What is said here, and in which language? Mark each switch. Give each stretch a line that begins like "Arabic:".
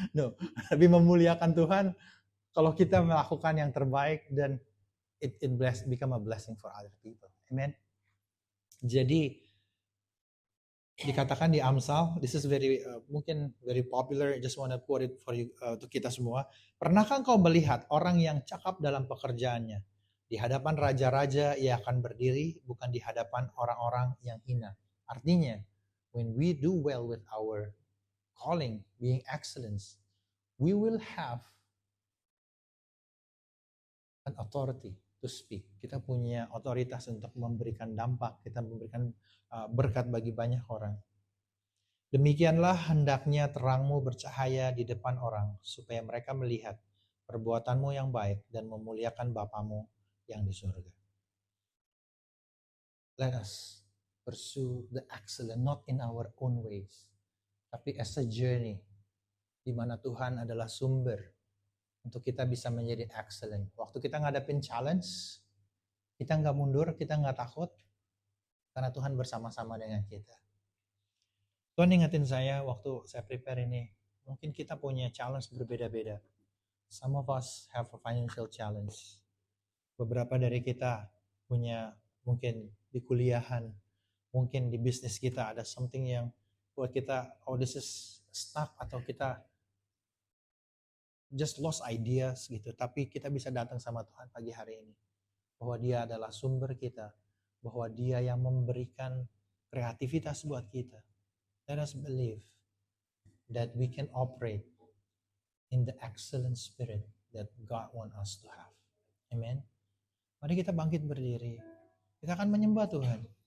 Indonesian: No, lebih memuliakan Tuhan kalau kita melakukan yang terbaik dan
English: it become a blessing for other people.
Indonesian: Amen. Jadi dikatakan di Amsal,
English: this is very
Indonesian: mungkin
English: very popular, I just want to quote it for you,
Indonesian: untuk kita semua. Pernahkah engkau melihat orang yang cakap dalam pekerjaannya? Di hadapan raja-raja ia akan berdiri, bukan di hadapan orang-orang yang hina. Artinya,
English: when we do well with our calling, being excellence, we will have an authority to speak.
Indonesian: Kita punya otoritas untuk memberikan dampak, kita memberikan berkat bagi banyak orang. Demikianlah hendaknya terangmu bercahaya di depan orang, supaya mereka melihat perbuatanmu yang baik dan memuliakan Bapamu yang di surga.
English: Let us pursue the excellence, not in our own ways,
Indonesian: tapi
English: as a journey,
Indonesian: di mana Tuhan adalah sumber untuk kita bisa menjadi
English: excellent.
Indonesian: Waktu kita ngadapin challenge, kita nggak mundur, kita nggak takut, karena Tuhan bersama-sama dengan kita. Tuhan ingetin saya waktu saya prepare ini, mungkin kita punya challenge berbeda-beda.
English: Some of us have a financial challenge.
Indonesian: Beberapa dari kita punya mungkin di kuliahan, mungkin di bisnis kita ada something yang buat kita,
English: oh this is stuck,
Indonesian: atau kita
English: just lost ideas
Indonesian: gitu. Tapi kita bisa datang sama Tuhan pagi hari ini, bahwa Dia adalah sumber kita, bahwa Dia yang memberikan kreativitas buat kita.
English: Let us believe that we can operate in the excellent spirit that God wants us to have. Amen.
Indonesian: Mari kita bangkit berdiri. Kita akan menyembah Tuhan.